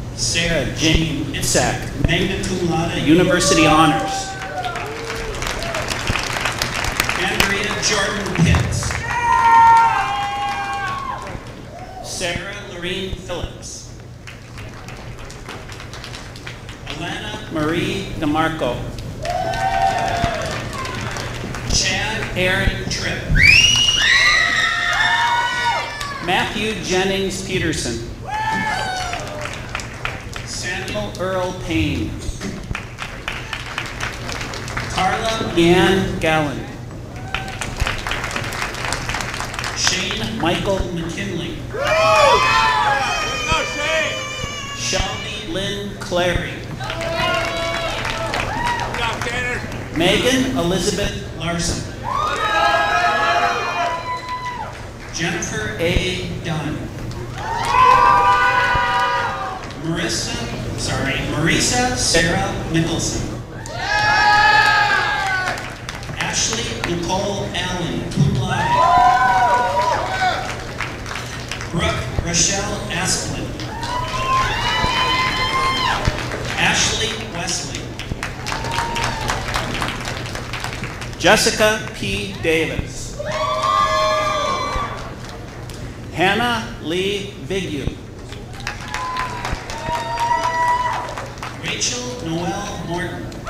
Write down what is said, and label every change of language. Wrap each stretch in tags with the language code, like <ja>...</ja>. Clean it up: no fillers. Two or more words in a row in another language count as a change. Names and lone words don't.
<en>Sarah Jane Itzak,</en> <la>magna cum laude,</la> <en>University Honors. Andrea Jordan Pitts. Sarah Lorene Phillips. Alana Marie DeMarco. Chad Aaron Tripp. Matthew Jennings Peterson. Samuel Earl Payne. Carla Ann Gallen. Shane Michael McKinley. Shelby Lynn Clary. Megan Elizabeth Larson. Jennifer A. Dunn. Marisa Sarah Mickelson. Ashley Nicole Allen,</en> <la>cum laude.</la> <en>Brooke Rochelle Asplin. Ashley Wesley. Jessica P. Davis. Hannah Lee Vigu. Rachel Noel Morton.</en>